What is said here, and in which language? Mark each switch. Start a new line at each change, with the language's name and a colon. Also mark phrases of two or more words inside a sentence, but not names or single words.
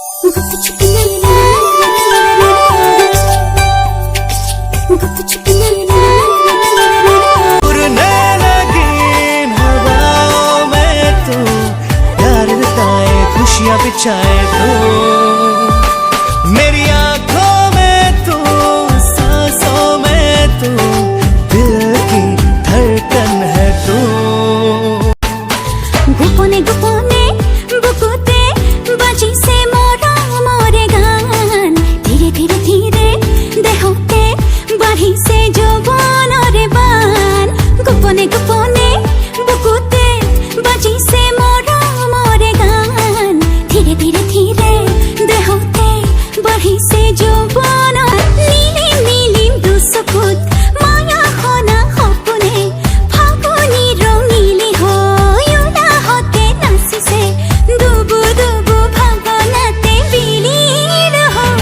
Hindi: उड़ने लगी इन हवाओं में तू, प्यार लुटाए खुशियाँ बिछाए तू, मेरी आँखों में तू, सांसों में तू, दिल की धड़कन है तू।
Assamese: গোপনে গোপনে বুকুতে বাজিছে মোরে গান, ধীরে ধীরে ধীরে দেহতে বাঢ়িছে যৌৱনৰে বান। গোপনে গোপনে বুকুতে বাজিছে মোরে গান, ধীরে ধীরে ধীরে দেহতে বাঢ়িছে যৌৱন। নীলিম নীলিম দুচকুত মায়া সনা সপোনে ফাগুনী ৰঙিলী হৈ উলাহতে নাচিছে, দুবু দুবু ভাৱনাতে বিলীন হৈ।